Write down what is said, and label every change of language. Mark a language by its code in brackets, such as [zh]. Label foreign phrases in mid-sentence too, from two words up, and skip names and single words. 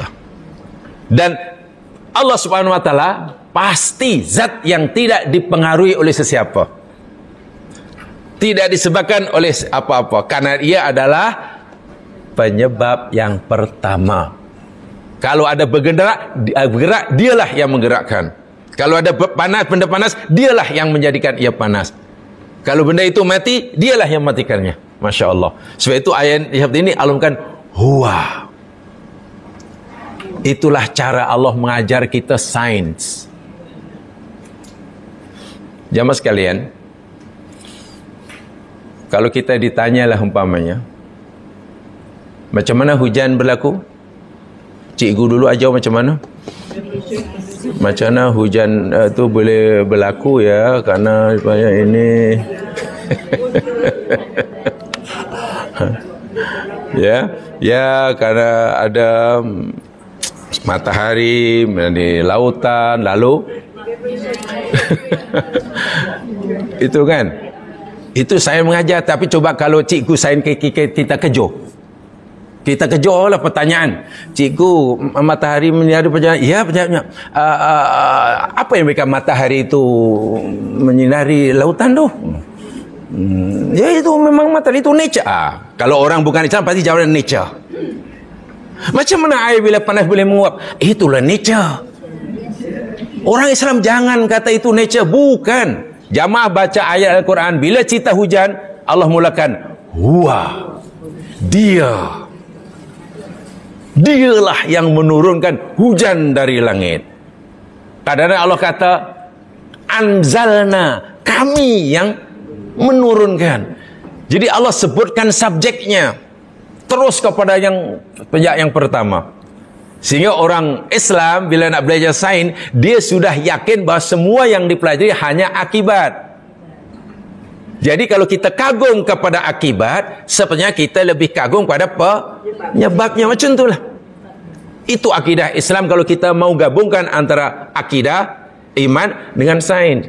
[ms] Dan Allah [ar] سبحانه وتعالى [ms] pasti zat yang tidak dipengaruhi oleh sesiapa, tidak disebabkan oleh apa-apa, karena ia adalah penyebab yang pertama. Kalau ada bergerak, dialah yang menggerakkan. Kalau ada panas, benda panas, dialah yang menjadikan ia panas. Kalau benda itu mati, dialah yang matikannya. [ar] ما شاء الله. [ms] Sebab itu ayat ini alumkan huwa. Itulah cara Allah mengajar kita sains. Jamaah sekalian, kalau kita ditanyalah umpamanya, macam mana hujan berlaku? Cikgu dulu ajar macam mana? Macam mana hujan tu boleh berlaku ya, karena banyak ini. Ya, karena ada matahari di lautan, lalu itu kan. Itu saya mengajar, tapi coba kalau cikgu sains kita kejar. Kita kejarlah pertanyaan. Cikgu, matahari menyinari perjalanan. Ya, perjalanan. Apa yang membuat matahari itu menyinari lautan tu? Ya, itu memang matahari itu nature. Kalau orang bukan Islam pasti jawab nature. Macam mana air bila panas boleh menguap? Itulah nature. Orang Islam jangan kata itu nature. Bukan. Jamaah baca ayat Al-Quran. Bila cerita hujan, Allah mulakan huwa. Dialah yang menurunkan hujan dari langit. Kadang-kadang Allah kata anzalna, kami yang menurunkan. Jadi Allah sebutkan subjeknya terus kepada yang pertama. Sehingga orang Islam bila nak belajar sains, dia sudah yakin bahawa semua yang dipelajari hanya akibat. Jadi kalau kita kagum kepada akibat, sebenarnya kita lebih kagum pada penyebabnya. Macam itulah. Itu akidah Islam kalau kita mau gabungkan antara akidah, iman dengan sains.